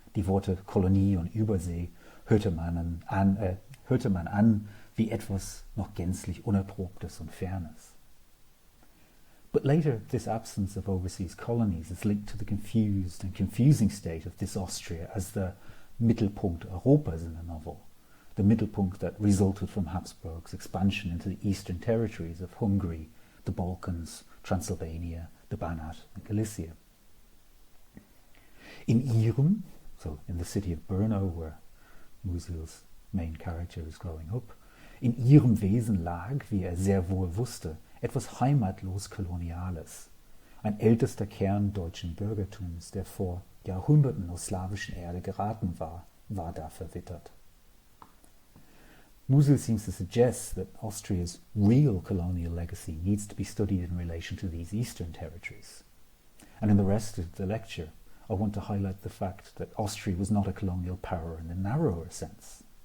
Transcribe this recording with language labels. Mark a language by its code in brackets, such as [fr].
[de] Die Worte Kolonie und Übersee hörte man an wie etwas noch gänzlich Unerprobtes und Fernes. [en] But later, this absence of overseas colonies is linked to the confused and confusing state of this Austria as the Mittelpunkt Europas in the novel, the Mittelpunkt that resulted from Habsburg's expansion into the eastern territories of Hungary, the Balkans, Transylvania, the Banat and Galicia. [de] In Ihrem, [en] so in the city of Brno, where Musil's main character is growing up, [de] in ihrem Wesen lag, wie sehr wohl wusste, etwas heimatlos Koloniales, ein ältester Kern deutschen Bürgertums, der vor Jahrhunderten aus slawischen Erde geraten war da verwittert. [en] Musil seems to suggest that Austria's real colonial legacy needs to be studied in relation to these eastern territories. And in the rest of the lecture, I want to highlight the fact that Austria was not a colonial power in the narrower sense.